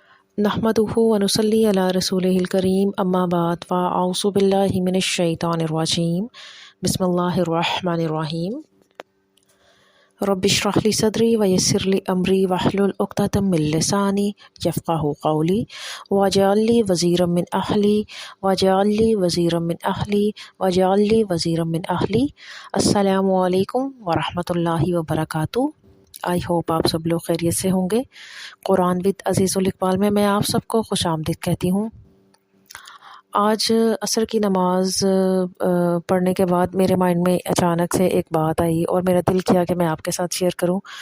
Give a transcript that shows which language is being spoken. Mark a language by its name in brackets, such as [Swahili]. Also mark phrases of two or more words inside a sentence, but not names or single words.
[Arabic] نحمده ونصلي على رسوله الكريم أما بعد فأعوذ بالله من الشيطان الرجيم بسم الله الرحمن الرحيم رب اشرح لي صدري ويسر لي أمري واحلل عقدة من لساني يفقهوا قولي واجعل لي وزيرا من أهلي واجعل لي وزيرا من أهلي واجعل لي وزيرا من أهلي. السلام عليكم ورحمة الله وبركاته. [English] I hope [Urdu] آپ سب لوگ خیریت سے ہوں گے۔ قرآن وِد عزیز الاقبال میں میں آپ سب کو خوش آمدید کہتی ہوں. آج عصر کی نماز پڑھنے کے بعد میرے مائنڈ میں اچانک سے ایک بات آئی اور میرا دل کیا کہ میں آپ کے ساتھ شیئر کروں.